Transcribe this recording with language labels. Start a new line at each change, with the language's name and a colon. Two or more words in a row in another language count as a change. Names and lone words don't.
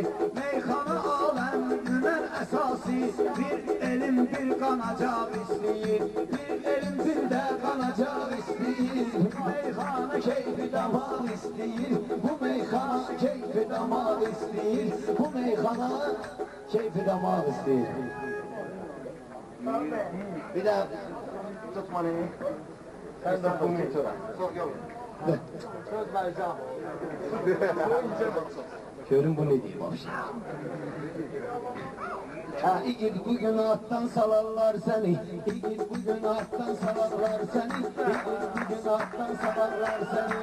Azerbaijani: Meyxana aləmünün əsası, bir elm bir qanacaq istəyir, bir elm bir də qanacaq istəyir. Meyxana keyfi damaq istəyir, bu meyxana keyfi damaq istəyir, bu meyxana keyfi damaq istəyir. Bir də tutmanı.
Turkish: Sen de bunu tutura. Söz vereceğim. Görün bu ne diyeyim olsa. İgil bugün alttan salarlar seni, İgil bugün alttan salarlar seni, İgil bugün alttan salarlar seni.